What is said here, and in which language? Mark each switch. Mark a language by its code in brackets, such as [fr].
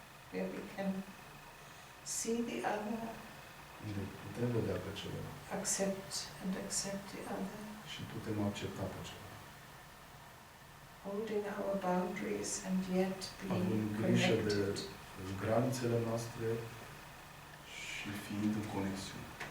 [en] where we can see the other, [ro] unde putem vedea pe celălalt [en] accept the other, [ro] și putem accepta pe celălalt, [en] holding our boundaries and yet being [ro] având grijă de [en] connected. [ro] granițele noastre și fiind în conexiune.